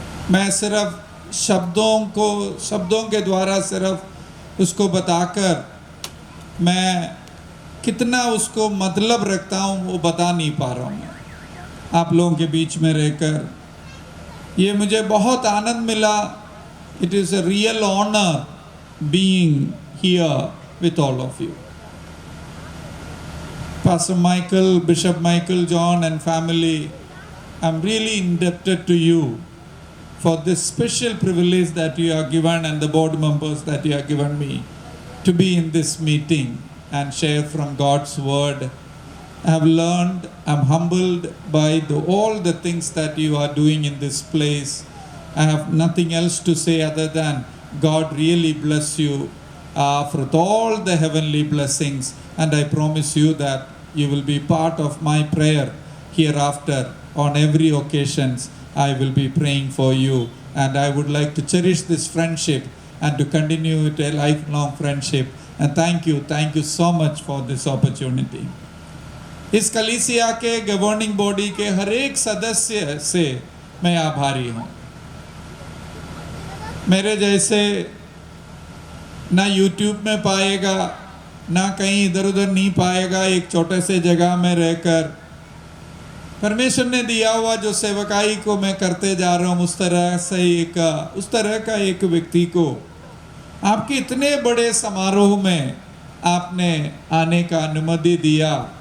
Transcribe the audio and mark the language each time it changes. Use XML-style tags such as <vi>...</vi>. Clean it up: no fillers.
<hi>मैं सिर्फ शब्दों के द्वारा सिर्फ उसको बताकर मैं कितना उसको मतलब रखता हूँ वो बता नहीं पा रहा हूँ। आप लोगों के बीच में रहकर ये मुझे बहुत आनंद मिला।</hi> <en>It is a real honour being here with all of you. Pastor Michael, Bishop Michael, John and family, I'm really indebted to you for this special privilege that you are given and the board members that you have given me to be in this meeting and share from God's word. I have learned, I'm humbled by all the things that you are doing in this place. I have nothing else to say other than God really bless you for all the heavenly blessings, and I promise you that you will be part of my prayer hereafter. On every occasions I will be praying for you, and I would like to cherish this friendship and to continue it a lifelong friendship. And thank you so much for this opportunity.</en> <hi>इस कलीसिया के governing body के हर एक सदस्य से मैं आभारी हूँ। मेरे जैसे ना यूट्यूब में पाएगा, ना कहीं इधर उधर नहीं पाएगा। एक छोटे से जगह में रहकर परमेश्वर ने दिया हुआ जो सेवकाई को मैं करते जा रहा हूँ, उस तरह का एक व्यक्ति को आपके इतने बड़े समारोह में आपने आने का अनुमति दिया।</hi>